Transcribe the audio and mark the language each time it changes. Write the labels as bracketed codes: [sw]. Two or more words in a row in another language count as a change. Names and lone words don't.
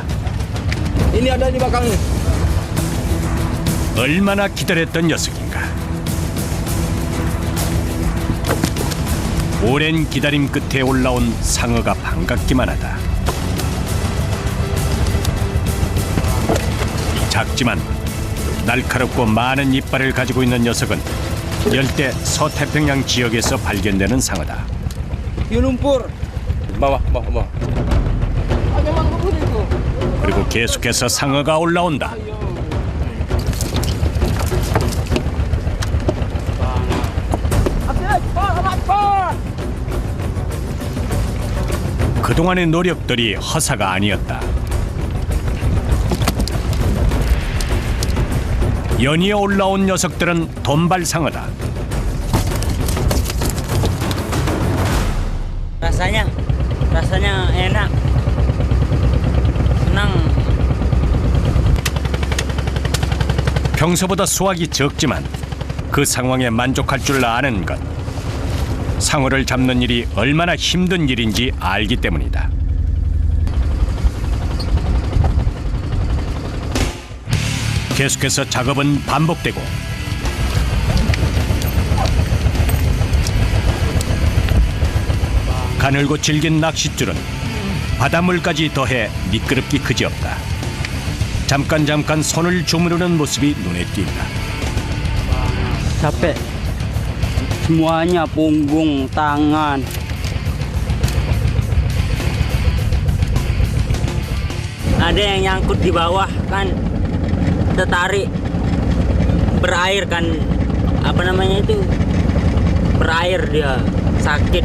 [id] Ini ada di belakangnya. [ko] 얼마나 기다렸던 녀석인가. 오랜 기다림 끝에 올라온 상어가 반갑기만 하다. 작지만 날카롭고 많은 이빨을 가지고 있는 녀석은 열대 서태평양 지역에서 발견되는 상어다. [id] Di lumpur. Bawah, bawah, bawah. Memang lumpur itu. [ko] 그리고 계속해서 상어가 올라온다. 그동안의 노력들이 허사가 아니었다. 연이어 올라온 녀석들은 돈발상어다. [id] Rasanya enak. Senang. [ko] 평소보다 수확이 적지만 그 상황에 만족할 줄 아는 것. 상어를 잡는 일이 얼마나 힘든 일인지 알기 때문이다. 계속해서 작업은 반복되고 가늘고 질긴 낚싯줄은 바닷물까지 더해 미끄럽기 그지없다. 잠깐 손을 주무르는 모습이 눈에 띈다. [id] Capek. Semuanya punggung, tangan. Ada yang nyangkut di bawah kan, tertarik berair kan, apa namanya itu, berair dia sakit.